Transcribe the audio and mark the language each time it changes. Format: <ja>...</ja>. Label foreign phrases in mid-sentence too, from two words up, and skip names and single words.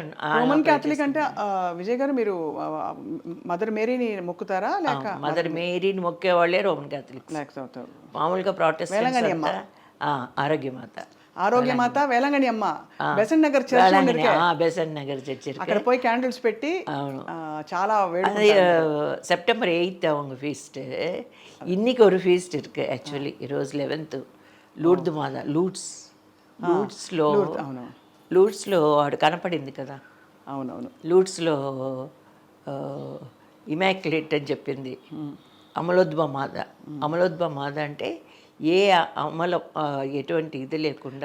<te>రోమన్ క్యాథలిక్ అంటే విజయ్ గారు మీరు మదర్ మేరీని మొక్కుతారా లేక మదర్ మేరీని మొక్కేవాళ్ళే రోమన్ క్యాథలిక్స్. లేకపోతే మామూలుగా వేలంగణి అమ్మ. ఆరోగ్యమాత ఆరోగ్యమాత వేలంగణి అమ్మ బెసెంట్ నగర్ చర్చ్ బెసెంట్ నగర్ చర్చి అక్కడ పోయి క్యాండిల్స్ పెట్టి చాలా వేడి.</te> <ta>அது செப்டம்பர் 8 அவங்க ஃபீஸ்ட்டு. இன்னைக்கு ஒரு ஃபீஸ்ட் இருக்கு ஆக்சுவலி.</ta> <te>ఈరోజు 11th లూర్దు మాత లూడ్స్లో వాడు కనపడింది కదా. అవునవును. లూడ్స్లో ఇమాక్యులేట్ అని చెప్పింది అమలోద్భవ మాత అంటే ఏ ఎటువంటి ఇది లేకుండా</te>